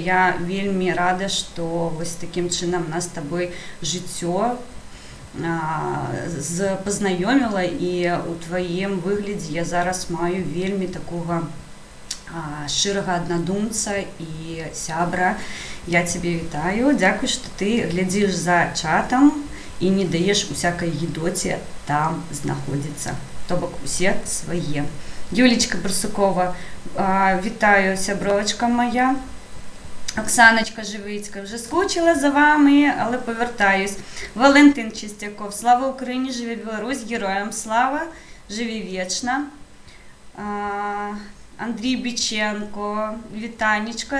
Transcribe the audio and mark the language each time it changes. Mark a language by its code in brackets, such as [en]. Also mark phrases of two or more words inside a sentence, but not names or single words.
[be] Я вельмі рада, што вось такім чынам нас з табой жыццё пазнаёміла, і ў тваім выглядзе я зараз маю вельмі такога шчырага аднадумца і сябра. Я цябе вітаю, дзякуй, што ты глядзіш за чатам і не даеш усякай гідоце там знаходзіцца, то бок усе свае. Юлічка Барсукова, вітаю, сябровачка моя. [uk] Оксаночка Живицька, вже скучила за вами, але повертаюсь. Валентин Чистяков, слава Україні, живе Білорусь, героям слава, живі вічно. Андрій Біченко, вітанечка.